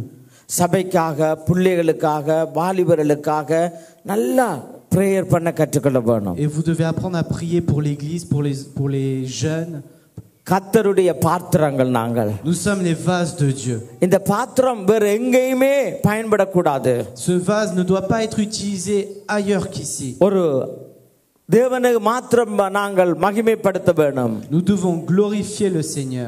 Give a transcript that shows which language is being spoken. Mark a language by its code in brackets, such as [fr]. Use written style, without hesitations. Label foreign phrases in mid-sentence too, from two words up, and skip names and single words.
[ta] சபைக்காக, பிள்ளைகளுக்காக, வாலிபர்களுக்காக நல்லா பிரேயர் பண்ண கற்றுக்கொள்ள வேணும். [fr] Et vous devez apprendre à prier pour l'église, pour les jeunes. [ta] கர்த்தருடைய பாத்திரங்கள் நாங்கள். [fr] Nous sommes les vases de Dieu. [ta] இந்த பாத்திரம் வேற எங்கேயுமே பயன்படக்கூடாது. [fr] Ce vase ne doit pas être utilisé ailleurs qu'ici. [ta] ஒரு தேவனை மாத்திரம் நாங்கள் மகிமைப்படுத்த வேணும். [fr] Nous devons glorifier le Seigneur.